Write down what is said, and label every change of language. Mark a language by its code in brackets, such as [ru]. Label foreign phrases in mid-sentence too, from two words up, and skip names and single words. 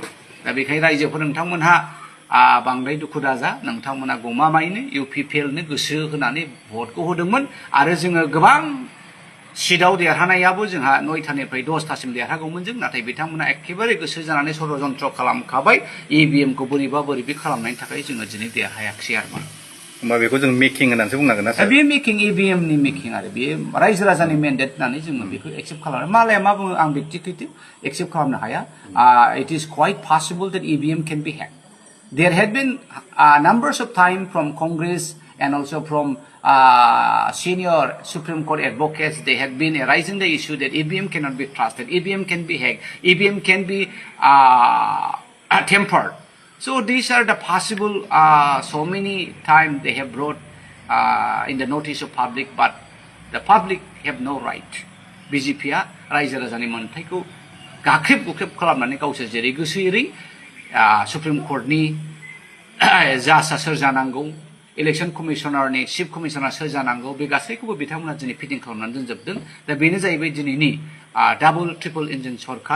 [brx] दा बेखायनो रायजोफोर नोंथांमोनहा बांद्राय दुखु दाजा नोंथांमोना गमामायैनो UPPLनो गोसो होनानै भटखौ होदोंमोन आरो जोङो गोबां सिटआव देरहानायाबो जोंहा 9थानिफ्राय 10थासिम देरहागौमोन जों नाथाय बिथांमोना एखेबारे गोसो जानानै षड्यन्त्र खालामखाबाय EVMखौ बोरैबा खालामनायनि थाखाय जोङो दिनै देरहायाखिसै आरोमा। होमबा बेखौ जों मेकिं होननानैसो बुंनांगोन ना सार? बे मेकिं EVMनि मेकिं आरो बे रायजो राजानि मेन्डेट होननानै जोङो बेखौ एक्सेप्ट खालामनो मालाया मा बुङो आं बेक्तिगत एक्सेप्ट खालामनो हाया। [en] it is quite possible that EVM can be hacked. There had been numbers of time from Congress and also from senior Supreme Court advocates. They had been raising the issue that EVM cannot be trusted, EVM can be hacked, EVM can be tempered. So these are the possible, so many times they have brought in the notice of public, but the public have no right. [brx] BJPआ रायजो राजानि मोनथायखौ गाख्रेब गुख्रेब खालामनानै गावसोर जेरै गोसो एरै सुप्रिम कर्टनि जाजआ सोर जानांगौ इलेक्शन कमिशनारनि चिफ कमिशनार सोर जानांगौ बे गासैखौबो बिथांमोना दिनै फिटिं खालामनानै दोनजोबदों। दा बेनो जाहैबाय दिनैनि [en] double triple engine [brx] सरकार।